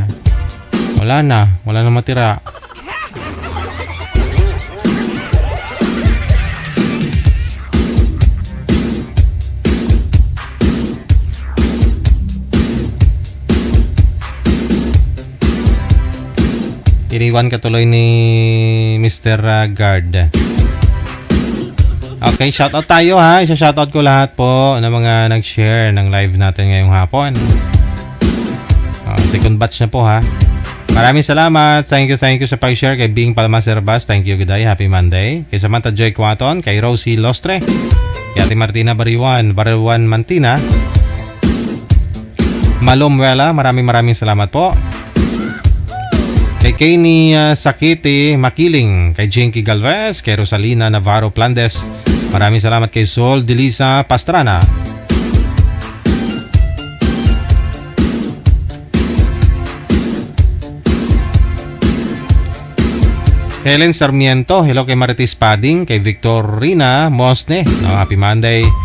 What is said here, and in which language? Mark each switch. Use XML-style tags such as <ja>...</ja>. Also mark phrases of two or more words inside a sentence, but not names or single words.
<tl>Wala na matira. Iniwan ka tuloy ni Mr. Guard. Okay, shoutout tayo, ha. Isa-shoutout ko lahat po ng mga nag-share ng live natin ngayong hapon.</tl> <en>Second batch</en> <tl>na po, ha. Maraming salamat.</tl> <en>Thank you</en> <tl>sa pag-share kay Bing Palma Serbas.</tl> <en>Thank you, good day. Happy Monday.</en> <tl>Kay Samantha Joy Quaton, kay Rosie Lostre, kay Ate Martina Bariwan Mantina, Malomwela. Maraming salamat po. Kay Kenny Sakiti Makiling, kay Jinky Galvez, kay Rosalina Navarro Plandes. Maraming salamat kay Sol Delisa Pastrana. Helen Sarmiento, hello kay Maritis Pading, kay Victorina Mosne,</tl> <en>happy Monday.</en>